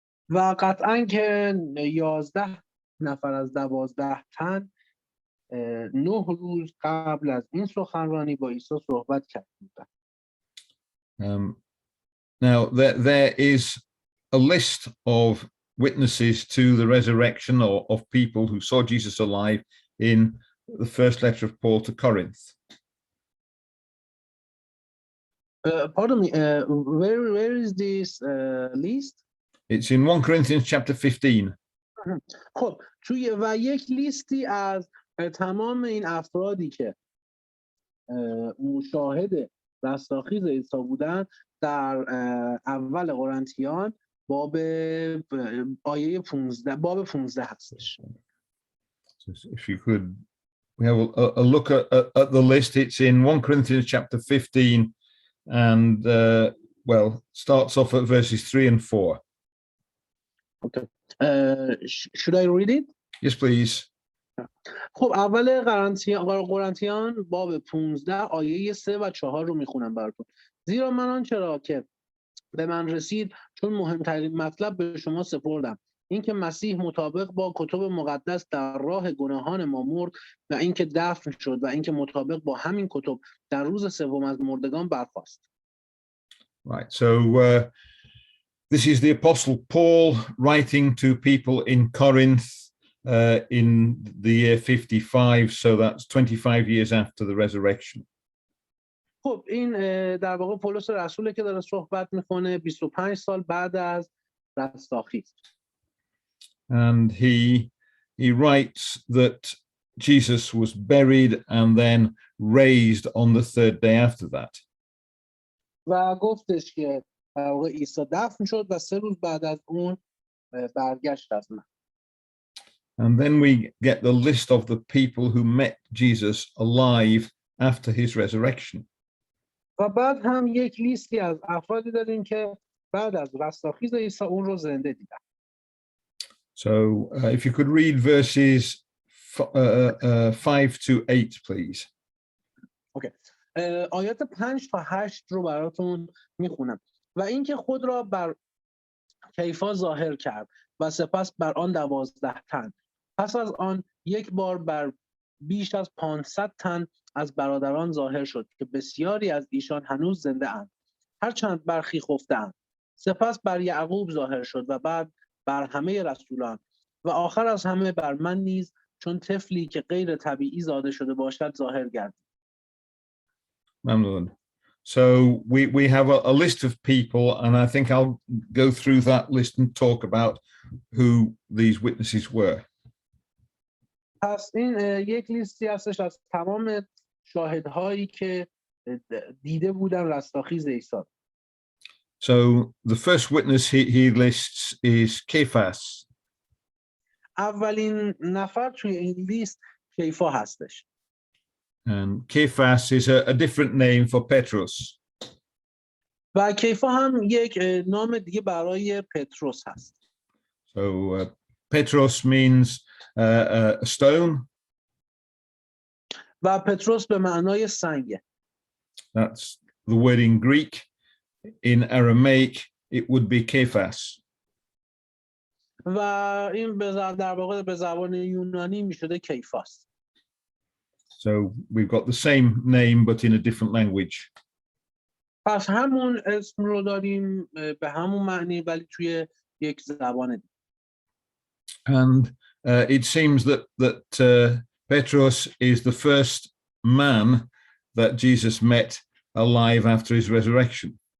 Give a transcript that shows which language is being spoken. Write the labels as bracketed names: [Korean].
[Persian] و قطعاً که 11 نفر از 12 تن 9 روز قبل از این سخنرانی با عیسی صحبت کردند. [English] Now there is a list of witnesses to the resurrection, or of people who saw Jesus alive, in the first letter of Paul to Corinth. Pardon me, where is this list? It's in 1 Corinthians chapter 15. [Persian] خب توی و یک لیستی از تمام این افرادی که شاهد رستاخیز عیسی بودن در اول قرنتیان باب آیه 15 باب 15 هستش. [English] If you could, we have a look at the list. It's in 1 Corinthians chapter 15, and well, starts off at verses 3 and 4. Okay. Should I read it? Yes, please. [Persian] خب اول قرنتیان باب 15 آیه 3 و 4 رو میخونم براتون. زیرا من آنچه را که به من رسید چون مهمترین مطلب به شما سپردم، اینکه مسیح مطابق با کتب مقدس در راه گناهان ما مرد و اینکه دفن شد و اینکه مطابق با همین کتب در روز سوم از مردگان برخاست. [English] Right. So this is the Apostle Paul writing to people in Corinth in the year 55, so that's 25 years after the resurrection. [Persian] خب این در واقع پولس رسوله که داره صحبت میکنه 25 سال بعد از رستاخیز. [English] and he writes that Jesus was buried and then raised on the third day after that. [Persian] و گفتش که در واقع عیسی دفن شد و 3 روز بعد از اون برگشت از مرگ. [English] And then we get the list of the people who met Jesus alive after his resurrection. [Persian] و بعد هم یک لیستی از افرادی داریم که بعد از رستاخیز عیسی اون رو زنده دیدن. [English] So if you could read verses 5 to 8, please. [Persian] اوکی. آیات 5 تا 8 رو براتون میخونم. و اینکه خود را بر کیفا ظاهر کرد و سپس بر آن 12 تن. پس از آن یک بار بر بیش از 500 تن از برادران ظاهر شد که بسیاری از ایشان هنوز زنده اند، هرچند برخی خفته‌اند. سپس بر یعقوب ظاهر شد و بعد بر همه رسولان و آخر از همه بر من نیز چون طفلی که غیر طبیعی زاده شده باشد ظاهر گردید. Mamnun. [English] So we have a list of people, and I think I'll go through that list and talk about who these witnesses were. [Persian] پس این یک لیستی هستش از تمام شاهدهایی که دیده بودن رستاخیز عیسی. [English] So the first witness he lists is Cephas. [Persian] اولین نفر توی این لیست کیفا هستش. [English] And Cephas is a different name for Petrus. [Persian] و کیفا هم یک نام دیگه برای پتروس هست. [English] So Petros means a stone. [Persian] و پتروس به معنای سنگه. [English] That's the word in Greek. In Aramaic, it would be Cephas. [Persian] و این در واقع به زبان یونانی میشده کیفاست. [English] So we've got the same name but in a different language. [Persian] پس همون اسم رو داریم به همون معنی ولی توی یک زبان دیگه. [English] And it seems that Petros is the first man that Jesus met alive after his resurrection.